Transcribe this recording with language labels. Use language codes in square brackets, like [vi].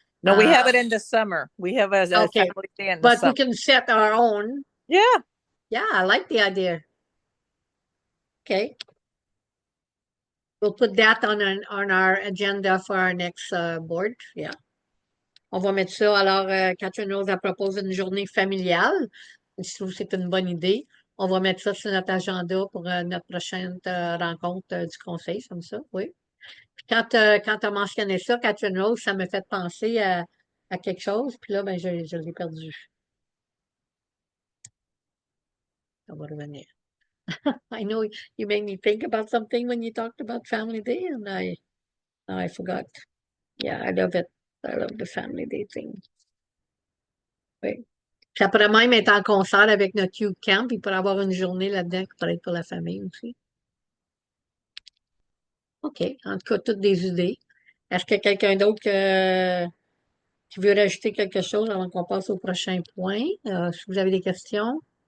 [en] No, we have it in the summer. We have a okay, family day in the but summer. we can set our own. Yeah. Yeah, I like the idea. Okay. We'll put that on our agenda for our next board. [fr] Yeah. On va mettre ça. Alors, Catherine Rose, elle propose une journée familiale. Je trouve que c'est une bonne idée. On va mettre ça sur notre agenda pour notre prochaine rencontre du Conseil, comme ça, oui. Puis quand tu as mentionné ça, Catherine Rose, ça me fait penser à quelque chose. Puis là, ben, je l'ai perdu. Ça va revenir. [en] I know you made me think about something when you talked about Family Day, and I forgot. Yeah, I love it. I love the Family Day thing. [fr] Oui. Puis après même être en concert avec notre youth camp, il pourrait avoir une journée là-dedans qui pourrait être pour la famille aussi. OK. En tout cas, toutes des idées. Est-ce qu'il y a quelqu'un d'autre qui veut rajouter quelque chose avant qu'on passe au prochain point? Si vous avez des questions.